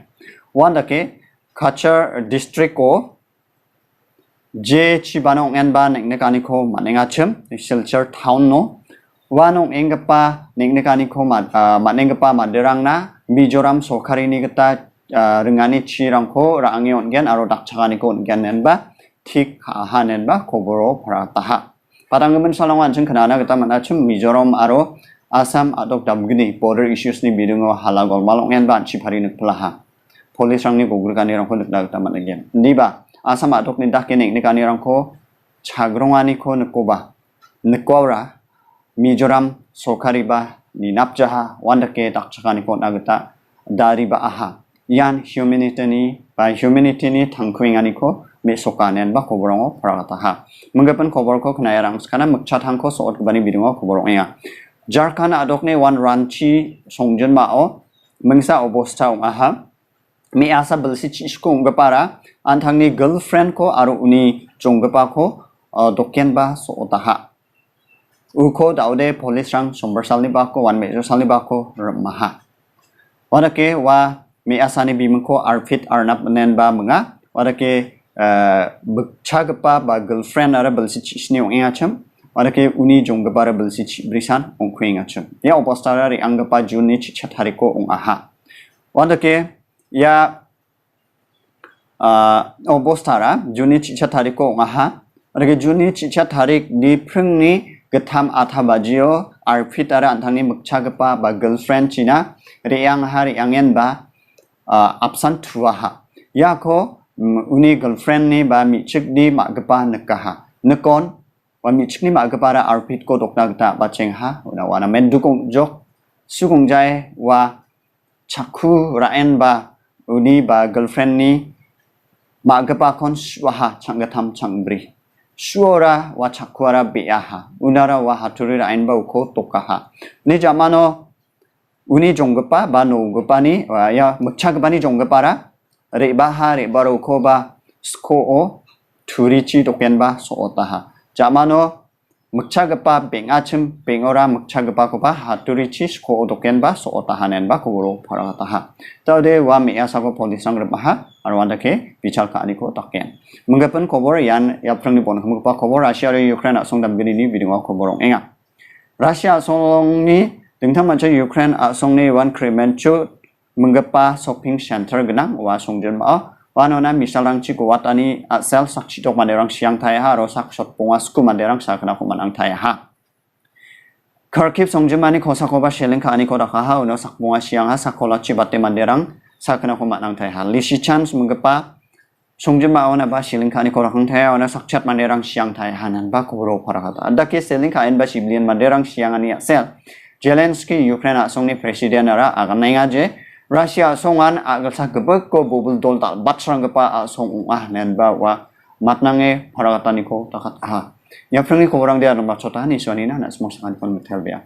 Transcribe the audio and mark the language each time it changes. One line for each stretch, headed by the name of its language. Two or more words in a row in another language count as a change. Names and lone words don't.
Garo: Wanda ke Kachar district ko je chibano ung en ba neknekani ko manenga chem Silchar town no wanong engapa neknekani ko manengapa maderang na Mizoram Sokari ni gata rengani chirang ko rangi ongen aro dakchagani ko ongen nen ba tik hanen ba koboro parataha. Padanggaman salongan jeng kenana kita manachum Mizoram aro Assam adok damgini
English: border issues
Garo: ni bidungo halagol malong yan ba chipari nagpalaha police rang ni gugul kani rang ko nagdagta managyan di ba Assam adok ni dakining ni kani rang ko chagrongani ko nagkoba nagkora Mizoram sokari ba ni napjaha wanda ke dakchakani ko nagta dari ba aha yan humanity ni tangkuingani ko me sokanen ba koborongo parataha menggapan kobor ko knayarang skana Mikchatangko So bani bidungo koborong ya Jharkhand adok ne wan ranchi songjen mao mengsa obosta ong aha Measa belsi chisko ungapara anthang ni girlfriend ko aro uni jonggapa ko dokken ba so otaha uko daude police rang sombar salni ba ko wan mejo salni ba ko maha wadake wa Measa ni bimeng ko arpit arnap nen ba menga wadake bchagpa ba girlfriend ara belsi chisni ong ingacham Wadake uni jonggapara belsi brisan ong kuinga chum. Ya opostara ri anggapa juni chichathariko ong aha. Wadake ya opostara juni chichathariko ong aha. Wadake juni chichatharik di prungni getham athabajio arpitara antangni mukchagapa ba girlfriend china riang hari angen ba absent tuaha. Ya ko uni girlfriend ni ba michik di magapa nekaha. Nekon wa michni ma gapara arpit ko dokna gta bacheng ha wana mendukong jok sugong jai wa chakhu raen ba uni ba girlfriend ni ma gapa kon swaha changatham changbri suora wa chakwara beaha unara wa haturi raen ba ko tokaha ni jamano uni jonggapa ba no gapa ni wa ya mukchagpa ni jonggapara reba ha rebaro ko ba sko o turichi doken ba so otaha Jamano mukchagapa bengachim bengora mukchagapa ko ba haturi chis ko odoken ba so otahanen ba kuburo parataha tade wa Measa ko polisang rebaha arwanda ke bichal ka ani ko taken menggapan kobor yan ya prang ni bon pa kobor Russia re Ukraine asong dam bini ni bidingo koborong enga Russia asong ni dengtang mancha Ukraine asong ni wan kremenchu menggapa
English: shopping center
Garo: genang wa songjen ma Wanona misalrang chiku watani sel sakchitok manderang siang taiha ro sakshot pongasku manderang sakna kumanang taiha. Kharkiv songjemani kosakoba shelengka ani kodakaha uno sakponga siang ha sakola chibate manderang sakna kumanang taiha. Lisichan menggepa songjema ona ba shelengka ani kodakang taiha ona sakchat manderang siang taiha nan ba kubro parakata. Adake selengka en ba siblian manderang siang ani sel. Zelensky Ukraine asongni presiden ara aganenga je Russia songan agal sa gebek ko bubul dol tal batsrang gepa song nen ba wa matnange parakatani ko takat ya prang ni ko orang dia nomor chota ni so ni na smok sangan kon metel bia